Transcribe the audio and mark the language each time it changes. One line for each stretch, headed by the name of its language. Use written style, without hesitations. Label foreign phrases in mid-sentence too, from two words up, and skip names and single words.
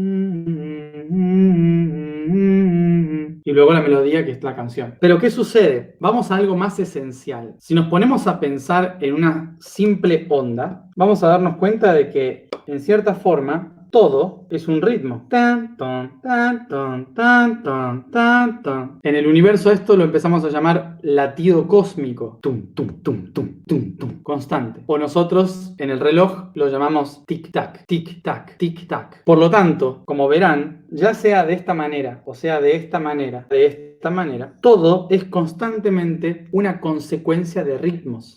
Spanish: Y luego la melodía, que es la canción. Pero ¿qué sucede? Vamos a algo más esencial. Si nos ponemos a pensar en una simple onda, vamos a darnos cuenta de que, en cierta forma, todo es un ritmo. Tan, ton, tan, ton, tan, ton, tan, ton. En el universo esto lo empezamos a llamar latido cósmico. Tum, tum, tum, tum, tum, tum. Constante. O nosotros en el reloj lo llamamos tic-tac, tic-tac, tic-tac. Por lo tanto, como verán, ya sea de esta manera, o sea de esta manera, de esta manera, todo es constantemente una consecuencia de ritmos.